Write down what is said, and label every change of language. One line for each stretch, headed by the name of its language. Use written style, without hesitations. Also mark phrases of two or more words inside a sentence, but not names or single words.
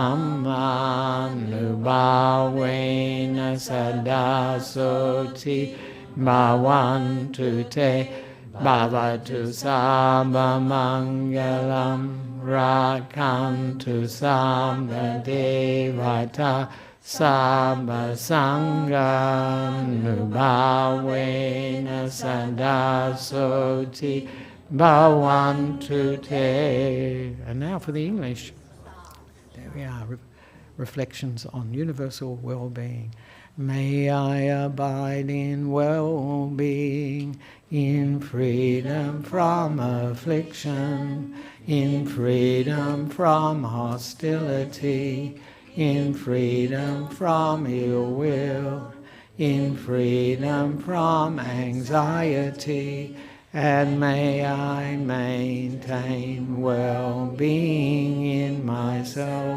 Pali: Dhammanubhavena Sada Soti Bhavantu Te Bhavatu Sabba Mangalam Rakantu Sabba Devata Sabba Sanganubhavena Sada Soti Bhavantu Te.
English: And now for the English. There we are, reflections on universal well-being. May I abide in well-being, in freedom from affliction, in freedom from hostility, in freedom from ill will, in freedom from anxiety, and may I maintain well-being in myself.